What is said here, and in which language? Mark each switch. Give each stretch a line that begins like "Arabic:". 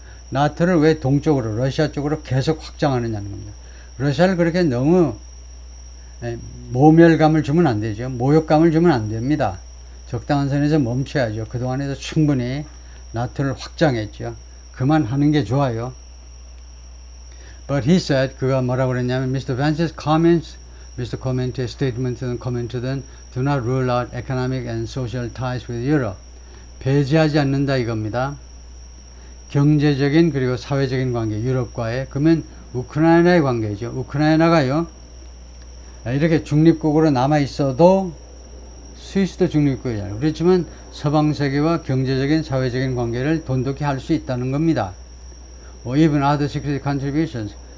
Korean: 나토를 왜 동쪽으로 러시아 쪽으로 계속 확장하느냐는 겁니다. 러시아를 그렇게 너무 모멸감을 주면 안 되죠. 모욕감을 주면 안 됩니다. 적당한 선에서 멈춰야죠. 그동안에도 충분히 나토를 확장했죠. 그만하는 게 좋아요.
English: But he said,
Korean: 그가 뭐라고 그랬냐면
English: Mr. Vance's comments, Mr. Comment의 statement는
Korean: 코멘트든
English: do not rule out economic and social ties with Europe.
Korean: 배제하지 않는다 이겁니다. 경제적인 그리고 사회적인 관계, 유럽과의. 그러면 우크라이나의 관계죠. 우크라이나가요. 이렇게 중립국으로 남아있어도 스위스도 중립국이잖아요. 그렇지만 서방 세계와 경제적인 사회적인 관계를 돈독히 할 수 있다는 겁니다.
English: even other security contributions.